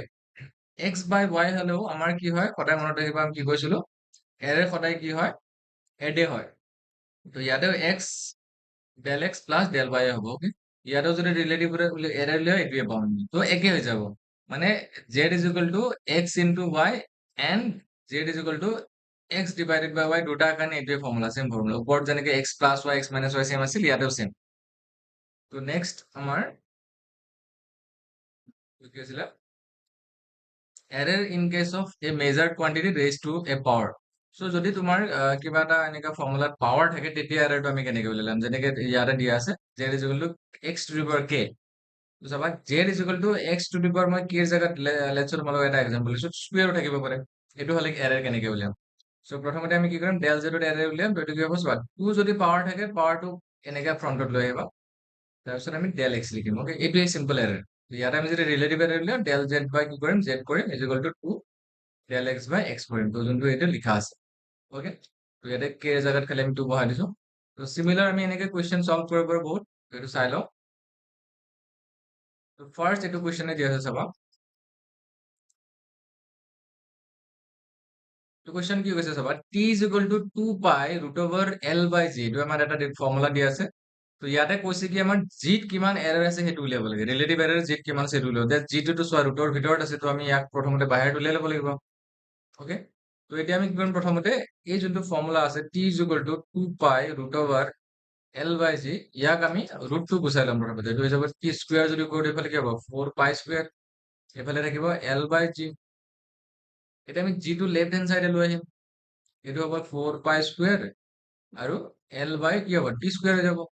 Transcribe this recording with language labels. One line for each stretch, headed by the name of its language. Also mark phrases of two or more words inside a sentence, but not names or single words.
English: x by y
Assamese: হলেও আমাৰ কি হয় সদায় মনত ৰাখিবা আমি কি কৈছিলো এৰে সদায় কি হয় এডে হয় তো ইয়াতেও
English: x del x plus del y
Assamese: হ'ব অকে ইয়াতেও যদি
English: relative error
Assamese: উলিয়াও এইটোৱে পাম তো একে হৈ যাব মানে
English: z is equal to x into y and z is equal to x divided by y
Assamese: দুটাৰ কাৰণে এইটোৱে ফৰ্মুলা
English: same formula
Assamese: ওপৰত যেনেকে
English: x plus y x minus y same
Assamese: আছিল ইয়াতেও চেম তো নেক্সট আমাৰ কি আছিলে
English: error in case of a measured quantity raised to a power
Assamese: so যদি তোমাৰ কিবা এটা এনেকা ফৰ্মুলাত পাৱাৰ থাকে তেতিয়া এৰৰটো আমি কেনেকে উলিয়াম যেনেকে ইয়াতে দিয়া আছে
English: z is equal to x to the power k
Assamese: তো চাবা
English: z is equal to x to the power
Assamese: মই k ৰ জাগাত লেটছ তোমালোকক এটা এক্সাম্পল দিছো স্কুৱেৰো থাকিব পাৰে এইটো হলে এৰৰ কেনেকে উলিয়াম so প্ৰথমতে আমি কি কৰিম ডেল জেডত এৰৰ উলিয়াম তো এইটো কি হ'ব চোৱা 2 যদি পাৱাৰ থাকে পাৱাৰটো এনেকে ফ্ৰণ্টত লৈ আহিবা তাৰপিছত আমি
English: del x
Assamese: লিখিম অকে এইটোৱে
English: simple error
Assamese: ইয়াতে আমি যদি
English: relative error
Assamese: উলিয়াম
English: del z by
Assamese: কি কৰিম জেড কৰিম
English: is equal to 2 del x by x
Assamese: কৰিম তো যোনটো এইটো লিখা আছে ওকে তো ইয়াতে কে জাগাত খালি আমি 2 বহাই দিছো তো সিমিলাৰ আমি এনেকে
English: question solve
Assamese: কৰিব পাৰো বহুত এইটো চাই লওঁ তো ফাৰ্ষ্ট এইটো কুৱেশ্যনে দিয়া আছে চাবা তো কুৱেশ্যন কি কৈছে চাবা
English: t is equal to 2 pi root over l by g
Assamese: এইটো আমাৰ এটা ফৰ্মুলা দিয়া আছে তো ইয়াতে কৈছে কি আমাৰ জিত কিমান এৰৰ আছে সেইটো উলিয়াব লাগে
English: relative error
Assamese: জিত কিমান আছে সেইটো উলিয়াব জিটোতো চোৱা ৰুটৰ ভিতৰত আছে তো আমি ইয়াক প্ৰথমতে বাহিৰত উলিয়াই ল'ব লাগিব ওকে তো এতিয়া আমি কি কৰিম প্ৰথমতে এই যোনটো ফৰ্মুলা আছে
English: t is equal to 2 pi root over l by g
Assamese: ইয়াক আমি ৰুটটো গুচাই ল'ম প্ৰথমতে এইটো হৈ যাব
English: t square
Assamese: যদি কৰোঁ এইফালে কি হ'ব
English: 4 pi square
Assamese: এইফালে থাকিব
English: l by g
Assamese: এতিয়া আমি g টো
English: left hand side
Assamese: লৈ আহিম এইটো হ'ব
English: 4 pi square
Assamese: আৰু
English: l by
Assamese: কি হ'ব
English: t square
Assamese: হৈ যাব।